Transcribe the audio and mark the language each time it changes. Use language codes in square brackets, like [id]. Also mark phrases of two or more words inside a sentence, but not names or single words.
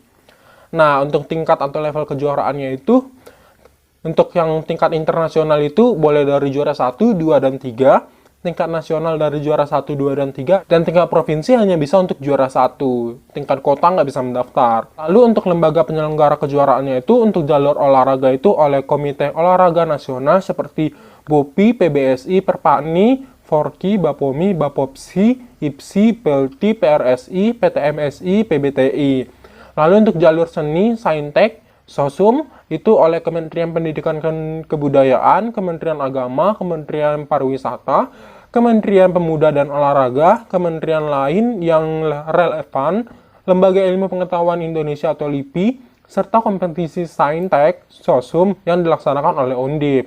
[id] Nah, untuk tingkat atau level kejuaraannya itu, untuk yang tingkat internasional itu boleh dari juara 1, 2, dan 3, tingkat nasional dari juara 1, 2, dan 3, dan tingkat provinsi hanya bisa untuk juara 1, tingkat kota nggak bisa mendaftar. Lalu untuk lembaga penyelenggara kejuaraannya itu, untuk jalur olahraga itu oleh Komite Olahraga Nasional seperti BOPI, PBSI, Perpakni, Forki, Bapomi, Bapopsi, IPSI, PLTI, PRSI, PTMSI, PBTI. Lalu untuk jalur seni, Saintek, Sosum, itu oleh Kementerian Pendidikan dan Kebudayaan, Kementerian Agama, Kementerian Pariwisata, Kementerian Pemuda dan Olahraga, kementerian lain yang relevan, Lembaga Ilmu Pengetahuan Indonesia atau LIPI, serta kompetisi Saintek, Sosum yang dilaksanakan oleh Undip.